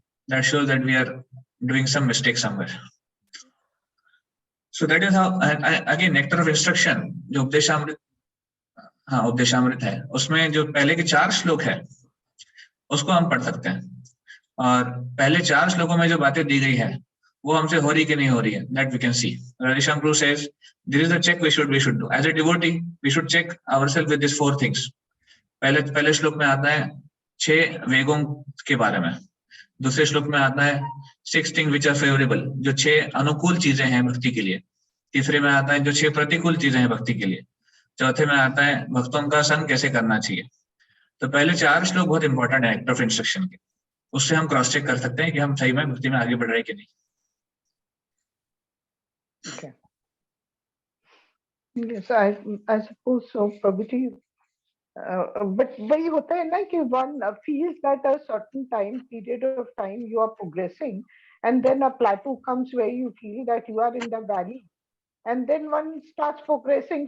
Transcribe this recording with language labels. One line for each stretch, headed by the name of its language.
Hindi: That shows that we are doing some mistake somewhere. So that is how again nectar of instruction जो उपदेशामृत, हाँ उपदेशामृत है, उसमें जो पहले के 4 श्लोक है उसको हम पढ़ सकते हैं, और पहले 4 श्लोकों में जो बातें दी गई है वो हमसे हो रही कि नहीं हो रही है, that we can see.
English: Radhesham Prabhu says this is the check we should do as a devotee, we should check ourselves with these 4 things।
Hindi: पहले श्लोक में आता है 6 वेगों के बारे में, दूसरे श्लोक में आता है 6 things which are favorable, जो 6 अनुकूल चीजें हैं भक्ति के लिए, तीसरे में आता है जो 6 प्रतिकूल चीजें हैं भक्ति के लिए, चौथे में आता है भक्तों का संग कैसे करना चाहिए। तो पहले 4 श्लोक बहुत इंपॉर्टेंट है एक्ट ऑफ इंस्ट्रक्शन के, उससे हम क्रॉस चेक कर सकते हैं कि हम सही में भक्ति में आगे बढ़ रहे हैं कि नहीं।
English: Okay. Yes, I suppose so, Prabhuji. But वही होता है ना कि one feels that a certain period of time you are progressing, and then a plateau comes where you feel that you are in the valley, and then one starts progressing.